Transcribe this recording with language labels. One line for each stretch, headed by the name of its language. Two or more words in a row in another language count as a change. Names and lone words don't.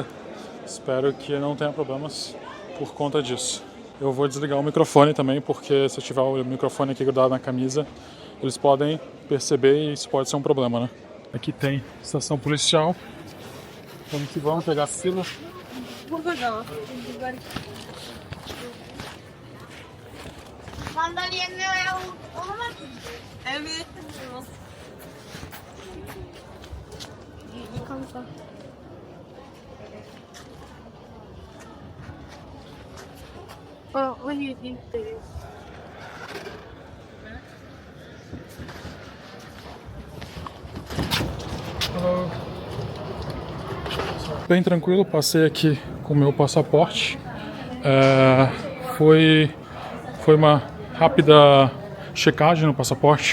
Portuguese: Espero que não tenha problemas por conta disso. Eu vou desligar o microfone também, porque se eu tiver o microfone aqui grudado na camisa, eles podem perceber e isso pode ser um problema, né? Aqui tem estação policial. Vamos que vamos pegar a fila.
Turkish: Sandalyenle olamaz mı? Evet. Kanka. O yedi.
Portuguese: Bem tranquilo, passei aqui com o meu passaporte. Foi uma rápida checagem no passaporte.